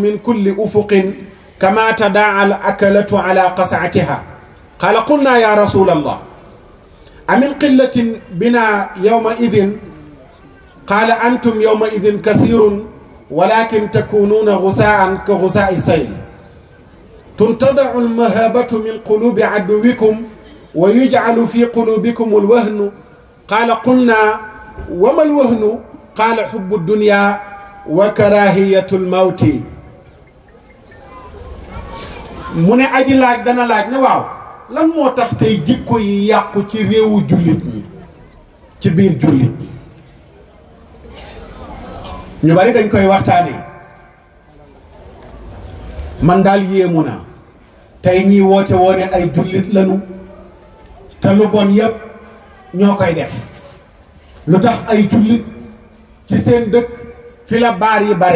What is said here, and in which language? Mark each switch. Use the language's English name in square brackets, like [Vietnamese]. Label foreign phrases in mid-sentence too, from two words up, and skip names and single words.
[Arabic] من كل أفق كما تداعى الأكلة على قصعتها قال قلنا يا رسول الله أمن قلة بنا يومئذ قال أنتم يومئذ كثير ولكن تكونون غثاء كغثاء السيل تنتزع المهابة من قلوب عدوكم ويجعل في قلوبكم الوهن قال قلنا وما الوهن قال حب الدنيا وكراهية الموت من أجل لاج دانا لاج نواو [Wolof] lan moo tax tey jikko yi yàqu ci réewu jullit ñi ci biir jullit ñi ñu bari dañ koy waxtaanee man daal yéemu naa tey ñiy woote woone ay jullit lañu te lu bon yépp ñoo koy def lu tax ay jullit ci seen dëkk fi la baar yi bare